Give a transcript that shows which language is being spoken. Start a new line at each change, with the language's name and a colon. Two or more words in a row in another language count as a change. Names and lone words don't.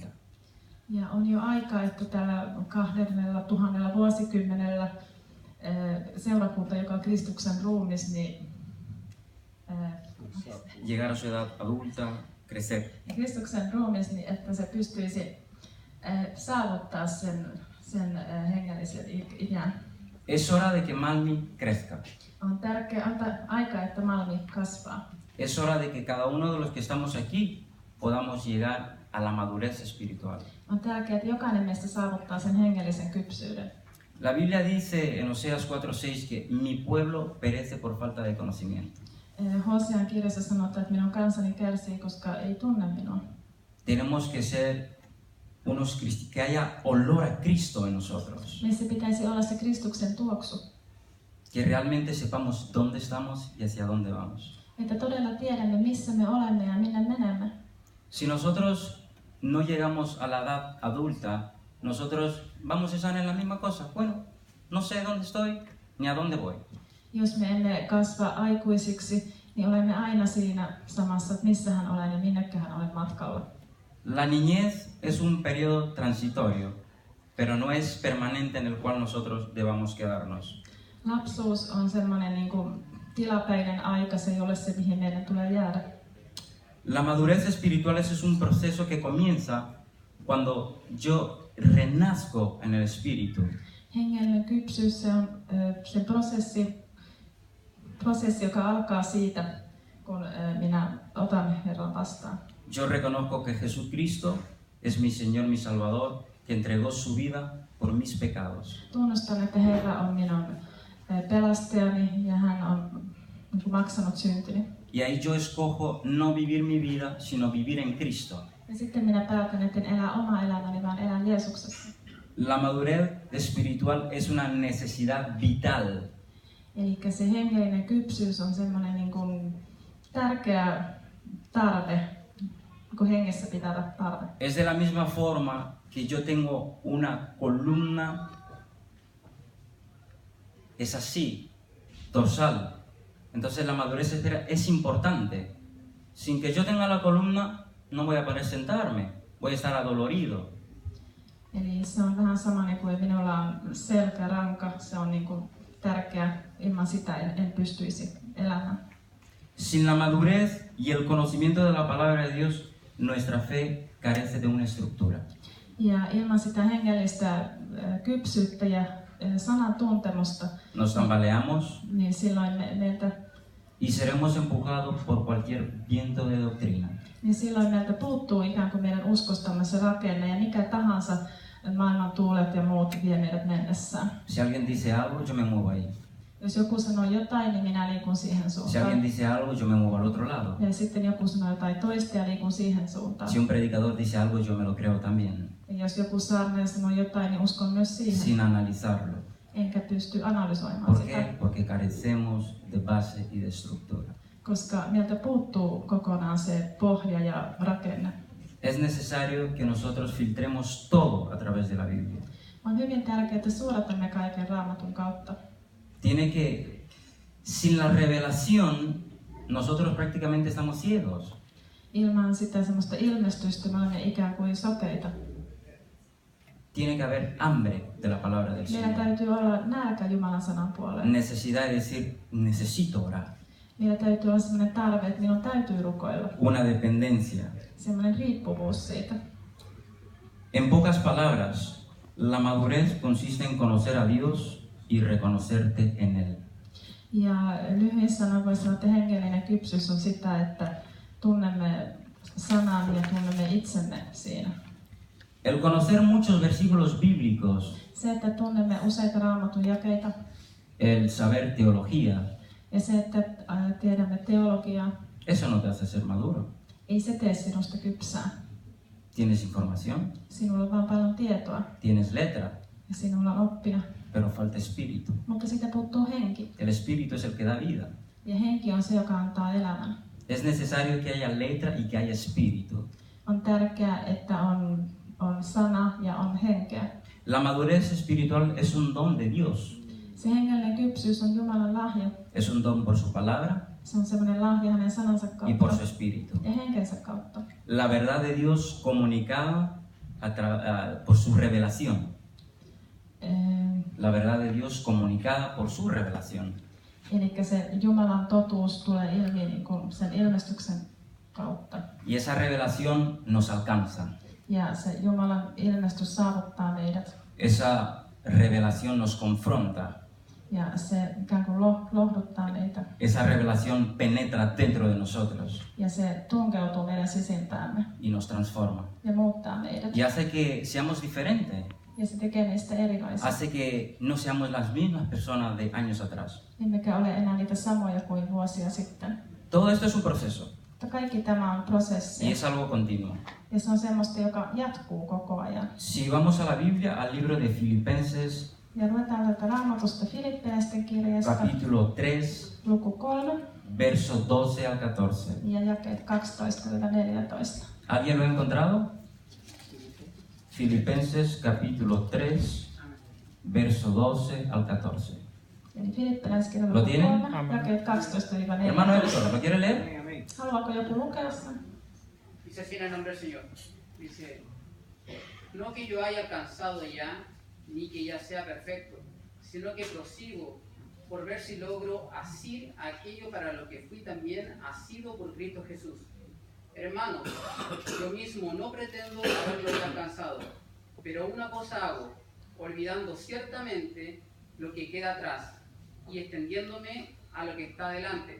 Finnish: Ja on jo aika, että tällä 2000 vuosikymmenellä seurakunta, joka on Kristuksen ruumis, niin
Spanish: Llegar a su edad adulta, crecer.
Finnish: Kristuksen ruumis, niin että se pystyisi saavuttaa sen hengellisen iän.
Spanish: Es hora de que Malmi crezca.
Finnish: On tärkeää aika, että Malmi kasvaa.
Spanish: Es hora de que cada uno de los que estamos aquí podamos llegar a la madurez espiritual.
Finnish: On tärkeää, että jokainen meistä saavuttaa sen hengellisen kypsyyden.
Spanish: La Biblia dice en Oseas 4:6 que mi pueblo perece por falta de conocimiento.
Finnish: Hosean kirjassa sanotaan, että minun kansani kärsii, koska ei tunne minua.
Spanish: Tenemos que ser que haya olor a Cristo en nosotros.
Finnish: Meissä pitäisi olla se Kristuksen tuoksu.
Spanish: Que realmente sepamos dónde estamos y hacia dónde vamos.
Finnish: Että todella tiedämme, missä me olemme ja minne menemme.
Spanish: Si nosotros no llegamos a la edad adulta, nosotros vamos a estar en la misma cosa. Bueno, no sé dónde estoy ni a dónde voy.
Finnish: Jos me emme kasva aikuisiksi, niin olemme aina siinä samassa, että missähän olen ja minnekähän olen matkalla.
Spanish: La niñez es un periodo transitorio, pero no es permanente en el cual nosotros debamos quedarnos.
Finnish: Lapsuus on semmoinen niin kuin tilapäinen aika, se ei ole se, mihin meidän tulee jäädä.
Spanish: La madurez espiritual es un proceso que comienza cuando yo renazco en el espíritu.
Finnish: Hengellinen kypsyys, se on se prosessi, joka alkaa siitä, kun minä otan Herran vastaan.
Spanish: Yo reconozco que Jesucristo es mi Señor, mi Salvador, que entregó su vida por mis pecados.
Finnish: Tunnustan, että Herra on minun pelastajani ja hän on maksanut syntini.
Spanish: Y ahí yo escojo no vivir mi vida, sino vivir en Cristo.
Finnish: Ja sitten minä päätän, että en elä omaa elämäni, vaan elän Jeesuksessa.
Spanish: La madurez espiritual es una necesidad vital.
Finnish: Eli se hengellinen kypsyys on semmoinen niin kuin tärkeä tarve, niin hengessä pitää olla tarve.
Spanish: Es de la misma forma que yo tengo una columna, es así, dorsal. Entonces la madurez espiritual es importante. Sin que yo tenga la columna, no voy a poder sentarme, voy a estar adolorido.
Finnish: Eli se on vähän sama niin kuin minulla on selkäranka, se on niin kuin tärkeä, ilman sitä en pystyisi elämään.
Spanish: Sin la madurez y el conocimiento de la palabra de Dios, nuestra fe carece de una estructura.
Finnish: Ja ilman sitä hengellistä kypsyyttä ja sanan tuntemusta,
Spanish: Nos tambaleamos
Finnish: niin silloin
Spanish: y seremos empujados por cualquier viento de doctrina.
Finnish: meiltä puuttuu ikään kuin meidän uskostamme se rakenne ja mikä tahansa maailman tuulet ja muut vie meidät mennessään.
Spanish: Si alguien dice algo, yo me muevo ahí.
Finnish: Jos joku sanoo jotain, niin minä liikun siihen
Spanish: Si alguien
Finnish: suuntaan.
Spanish: dice algo, yo me muevo al otro lado.
Finnish: Ja sitten joku sanoo jotain toista ja liikun siihen suuntaan.
Spanish: Si un predicador dice algo, yo me lo creo también,
Finnish: Ja jos joku saarnaaja sanoo jotain, niin uskon myös siihen.
Spanish: sin analizarlo.
Finnish: Enkä pysty analysoimaan
Spanish: ¿Por
Finnish: sitä,
Spanish: qué? Porque carecemos de base y de estructura.
Finnish: koska meiltä puuttuu kokonaan se pohja ja rakenne.
Spanish: Es necesario que nosotros filtremos todo a través de la Biblia.
Finnish: On hyvin tärkeää, että suodatamme kaiken Raamatun kautta.
Spanish: Tiene que, sin la revelación, nosotros prácticamente estamos ciegos.
Finnish: Ilman sitä semmoista ilmestystä me olemme ikään kuin sokeita.
Spanish: Tiene que haber hambre de la palabra del
Finnish: Meillä
Spanish: Señor.
Finnish: täytyy olla nälkä Jumalan sanan puoleen.
Spanish: Necesidad de decir, necesito orar.
Finnish: Meillä täytyy olla semmoinen tarve, että minun täytyy rukoilla.
Spanish: Una dependencia.
Finnish: Semmoinen riippuvuus siitä.
Spanish: En pocas palabras, la madurez consiste en conocer a Dios y reconocerte en Él.
Finnish: Ja lyhyissä sanoin voi sanoa, että hengellinen kypsyys on sitä, että tunnemme sanan ja tunnemme itsemme siinä.
Spanish: El conocer muchos versículos bíblicos,
Finnish: Se, että tunnemme useita Raamatun jakeita
Spanish: el saber teología,
Finnish: ja se, että tiedämme teologiaa,
Spanish: eso no te hace ser maduro.
Finnish: ei se tee sinusta kypsää.
Spanish: Tienes información,
Finnish: Sinulla on vaan paljon tietoa
Spanish: tienes letra,
Finnish: ja sinulla on oppina,
Spanish: pero falta espíritu.
Finnish: mutta siitä puuttuu henki.
Spanish: El espíritu es el que da vida.
Finnish: Ja henki on se, joka antaa elämän.
Spanish: Es necesario que haya letra y que haya espíritu.
Finnish: On tärkeää, että on sana ja on henkeä.
Spanish: La madurez espiritual es un don de Dios.
Finnish: Se hengellinen kypsyys on Jumalan lahja.
Spanish: Es un don por su palabra
Finnish: Se on semmoinen lahja hänen sanansa
Spanish: y por su
Finnish: kautta
Spanish: espíritu.
Finnish: ja henkensä kautta.
Spanish: La verdad de Dios comunicada por su revelación. La verdad de Dios comunicada por su revelación.
Finnish: Eli se Jumalan totuus tulee ilmi niin kuin sen ilmestyksen kautta.
Spanish: Y esa revelación nos alcanza.
Finnish: Ja se Jumalan ilmestys saavuttaa meidät.
Spanish: Esa revelación nos confronta.
Finnish: Ja se ikään kuin lohduttaa meitä.
Spanish: Esa revelación penetra dentro de nosotros
Finnish: Ja se tunkeutuu meidän sisimpäämme
Spanish: y nos transforma.
Finnish: ja muuttaa meidät.
Spanish: Y hace que seamos diferentes.
Finnish: Ja se tekee meistä erilaisia.
Spanish: Hace que no seamos las mismas personas de años atrás.
Finnish: Emmekä ole enää niitä samoja kuin vuosia sitten.
Spanish: Todo esto es un proceso
Finnish: Mutta kaikki tämä on prosessi.
Spanish: y es algo continuo.
Finnish: Ja se on semmoista, joka jatkuu koko ajan.
Spanish: Si vamos a la Biblia, al libro de Filipenses,
Finnish: Ja luetaan täältä Raamatusta Filippiläisten kirjasta,
Spanish: capítulo 3,
Finnish: luku 3
Spanish: verso 12 al 14.
Finnish: ja jakeet 12-14.
Spanish: ¿Alguien lo ha encontrado? Filipenses capítulo 3, verso 12 al 14.
Finnish: Eli Filippiläiskirja
Spanish: Lo tienen?
Finnish: 3, jakeet 12-4.
Spanish: Hermano Héctor, ¿lo quiere leer?
Finnish: Haluaako joku lukea sen?
Spanish: Dice así en el nombre del Señor. Dice, no que yo haya alcanzado ya, ni que ya sea perfecto, sino que prosigo por ver si logro asir aquello para lo que fui también asido por Cristo Jesús. Hermanos, yo mismo no pretendo haberlo ya alcanzado, pero una cosa hago, olvidando ciertamente lo que queda atrás y extendiéndome a lo que está delante.